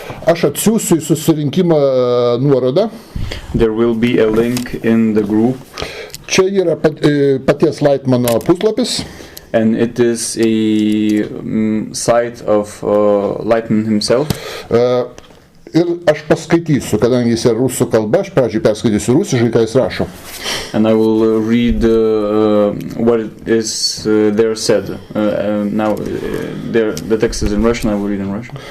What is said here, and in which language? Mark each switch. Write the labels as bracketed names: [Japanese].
[Lithuanian] Aš atsiųsiu į susirinkimą nuorodą. [English] There will be a link in the group. [Lithuanian] Čia yra paties Laitmano puslapis. [English] And it is a site of Laitman himself. [Lithuanian] Ir aš paskaitysiu, kadangi jis yra rusų kalba, aš pradžiai perskaitysiu rusiškai, ką jis rašo. [English] And I will read what is there said. Now the text is in Russian, I will read in Russian.